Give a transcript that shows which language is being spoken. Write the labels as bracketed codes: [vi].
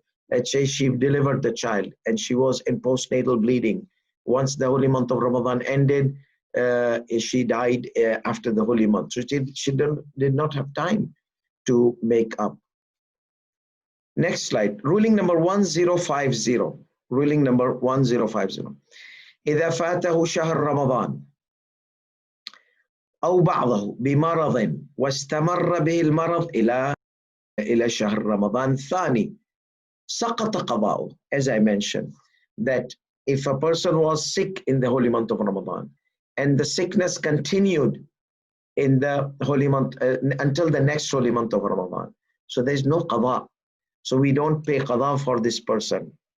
[en] Let's say she delivered the child and she was in postnatal bleeding. Once the holy month of Ramadan ended, she died after the holy month. So she did not have time to make up. Next slide. Ruling number 1050. Ruling number 1050. [ar] إذا فاته شهر رمضان أو بعضه بمرض واستمر به المرض إلى شهر رمضان الثاني سقط قضاؤه. [en] As I mentioned, that if a person was sick in the holy month of Ramadan and the sickness continued in the holy month until the next holy month of Ramadan, so there is no qada. So we don't pay qada for this person.